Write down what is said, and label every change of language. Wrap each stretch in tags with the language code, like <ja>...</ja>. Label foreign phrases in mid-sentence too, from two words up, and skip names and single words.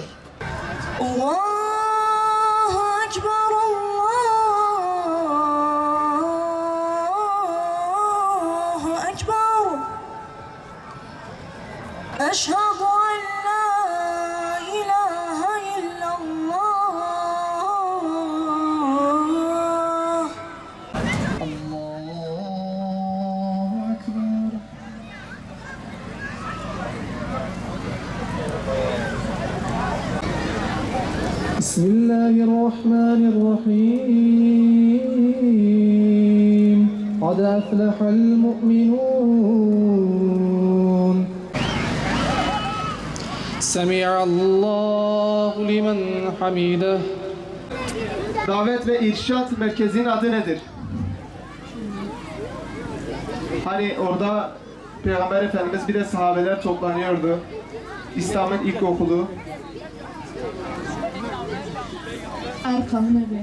<ar>الله أكبر، الله أكبر. أشهد أن لا إله إلا الله. الله أكبر. Bismillahirrahmanirrahim. قد أفلح المؤمنون. سمع الله لمن حمده.</ar> <tr>Davet ve İrşad Merkezi'nin adı nedir? Hani orada Peygamber Efendimiz bir de sahabeler toplanıyordu. İslam'ın ilk okulu. Erkam Nebi.</tr>